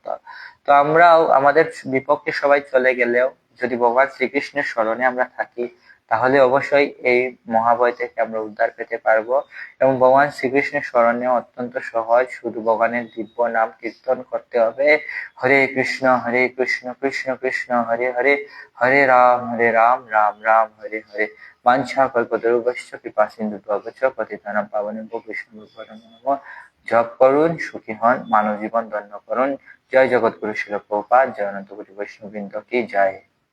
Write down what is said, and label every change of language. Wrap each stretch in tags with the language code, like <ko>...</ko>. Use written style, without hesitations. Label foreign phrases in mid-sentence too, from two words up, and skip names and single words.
<bn>তো আমরাও আমাদের বিপক্ষে সবাই চলে গেলেও যদি ভগবান শ্রীকৃষ্ণের স্মরণে আমরা থাকি, তাহলে অবশ্যই এই মহাভয় থেকে আমরা উদ্ধার পেতে পারবো। এবং ভগবান শ্রীকৃষ্ণের স্মরণে অত্যন্ত সহজ, শুধু ভগবানের দিব্য নাম কীর্তন করতে হবে। হরে কৃষ্ণ কৃষ্ণ কৃষ্ণ হরে হরে, হরে রাম রাম রাম হরে হরে।</bn> <sa>বাঞ্ছা কল্পতরুভ্যশ্চ কৃপা সিন্ধুভ্যশ্চ পতিতানাং পাবনেভ্যো বৈষ্ণবেভ্যো নমো নমঃ।</sa> <bn>জপ করুন, সুখী হন, মানব জীবন ধন্য করুন। জয় জগৎগুরু শিল প্রভুপাদ, জয় অনন্ত কোটি বৈষ্ণববৃন্দ কি জয়।</bn>